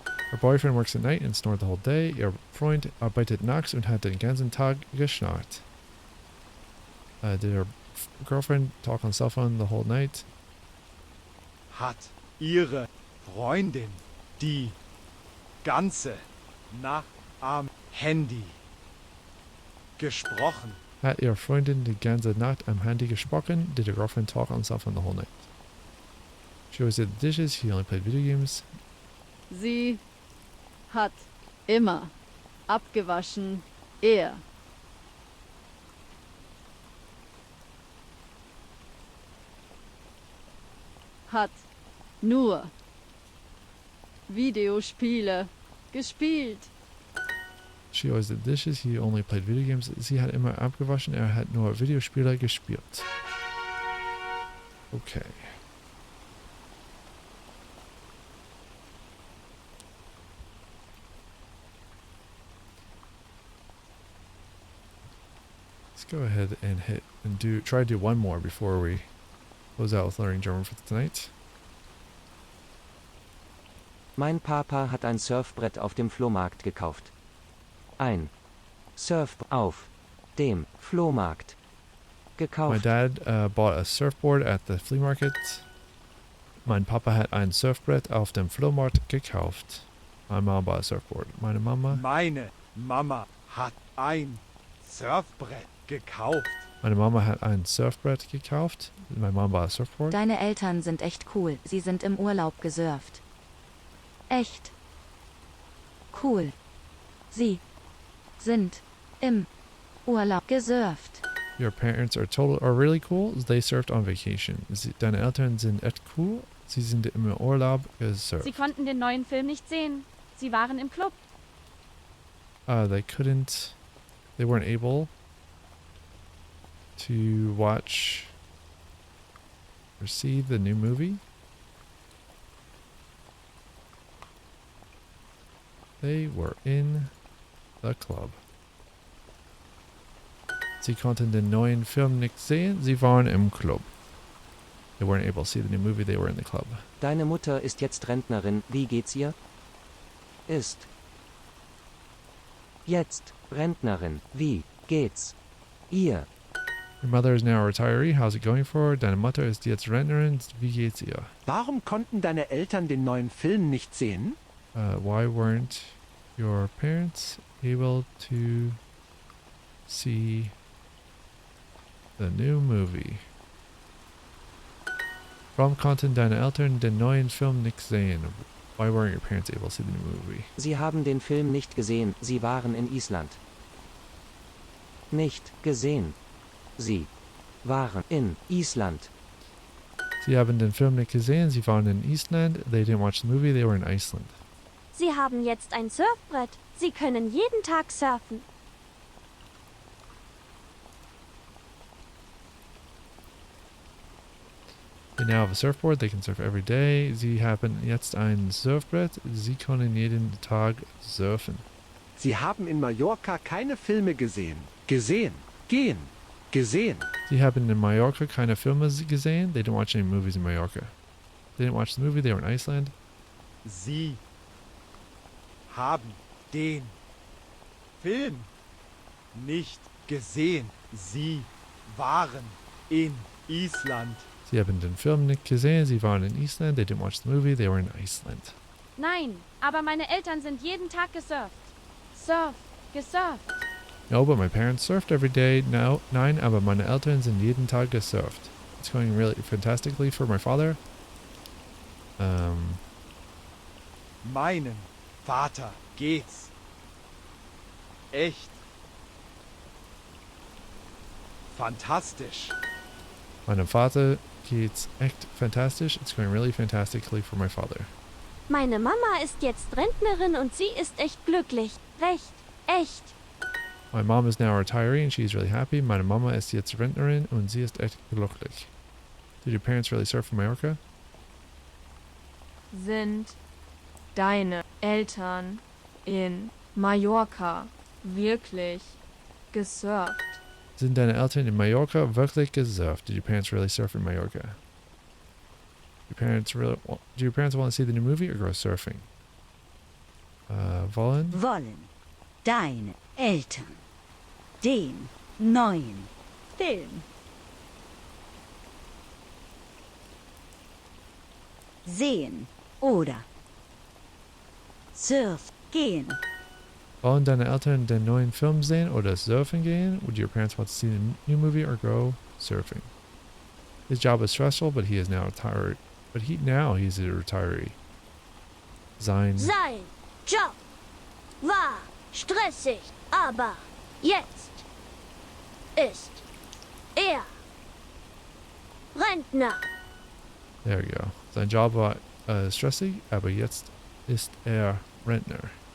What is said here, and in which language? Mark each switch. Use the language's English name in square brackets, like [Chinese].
[English] Her boyfriend works at night and snored the whole day. [German] Ihr Freund arbeitet nachts und hat den ganzen Tag geschnarrt. [English] Did her girlfriend talk on cell phone the whole night? [German] Hat ihre Freundin die ganze Nacht am Handy gesprochen? Hat ihre Freundin die ganze Nacht am Handy gesprochen? [English] Did her girlfriend talk on cell phone the whole night? She always did the dishes. He only played video games. [German] Sie hat immer abgewaschen. Er hat nur Videospiele gespielt. [English] She always did dishes. He only played video games. [German] Sie hat immer abgewaschen. Er hat nur Videospiele gespielt. [English] Okay. Let's go ahead and try to do one more before we close out with learning German for tonight. [German] Mein Papa hat ein Surfbrett auf dem Flohmarkt gekauft. Ein Surf auf dem Flohmarkt [English] My [German] gekauft. [English] dad bought a surfboard at the flea market. [German] Mein Papa hat ein Surfbrett auf dem Flohmarkt gekauft. [English] My mom bought a surfboard. [German] Meine Mama hat ein Surfbrett gekauft. Meine Mama hat ein Surfbrett gekauft. [English] My mom bought a surfboard. [German] Deine Eltern sind echt cool. Sie sind im Urlaub gesurft. Echt cool. Sie sind im Urlaub gesurft. [English] Your parents are really cool. They surfed on vacation. [German] Deine Eltern sind echt cool. Sie sind im Urlaub gesurft. Sie konnten den neuen Film nicht sehen. Sie waren im Club. [English] They weren't able to watch or see the new movie. They were in the club. [German] Sie konnten den neuen Film nicht sehen. Sie waren im Club. [English] They weren't able to see the new movie. They were in the club. [German] Deine Mutter ist jetzt Rentnerin. Wie geht's ihr? Ist jetzt Rentnerin. Wie geht's ihr? [English] Your mother is now a retiree. How's it going for her? [German] Deine Mutter ist jetzt Rentnerin. Wie geht's ihr? Warum konnten deine Eltern den neuen Film nicht sehen? [English] Why weren't your parents able to see the new movie? [German] Warum konnten deine Eltern den neuen Film nicht sehen? [English] Why weren't your parents able to see the new movie? [German] Sie haben den Film nicht gesehen, sie waren in Island. Nicht gesehen. Sie waren in Island. Sie haben den Film nicht gesehen, sie waren in Island. [English] They didn't watch the movie, they were in Iceland. [German] Sie haben jetzt ein Surfbrett. Sie können jeden Tag surfen. [English] They now have a surfboard, they can surf every day. [German] Sie haben jetzt ein Surfbrett, sie können jeden Tag surfen. Sie haben in Mallorca keine Filme gesehen. Gesehen. Gehen. Gesehen. Sie haben in Mallorca keine Filme gesehen. [English] They didn't watch any movies in Mallorca. They didn't watch the movie, they were in Iceland. [German] Sie haben den Film nicht gesehen. Sie waren in Island. Sie haben den Film nicht gesehen, sie waren in Island. [English] They didn't watch the movie, they were in Iceland. [German] Nein, aber meine Eltern sind jeden Tag gesurft. Gesurft. [English] No, but my parents surfed every day. [German] No, nein, aber meine Eltern sind jeden Tag gesurft. [English] It's going really fantastically for my father. [German] Meinem Vater geht's echt fantastisch. Meinem Vater geht's echt fantastisch. [English] It's going really fantastically for my father. [German] Meine Mama ist jetzt Rentnerin und sie ist echt glücklich. Recht. Echt. [English] My mom is now a retiree and she's really happy. [German] Meine Mama ist jetzt Rentnerin und sie ist echt glücklich. [English] Did your parents really surf in Mallorca? [German] Sind deine Eltern in Mallorca wirklich gesurft? Sind deine Eltern in Mallorca wirklich gesurft? [English] Did your parents really surf in Mallorca? Do your parents want to see the new movie or go surfing? [German] Wollen? Wollen deine Eltern den neuen Film sehen oder surf gehen? Wollen deine Eltern den neuen Film sehen oder surfen gehen? [English] Would your parents want to see the new movie or go surfing? His job is stressful, but he is now retired. He's a retiree. Sein [German] Job war stressig, aber jetzt ist er Rentner. [English] There we go. [German] Sein Job war stressig, aber jetzt ist er Rentner.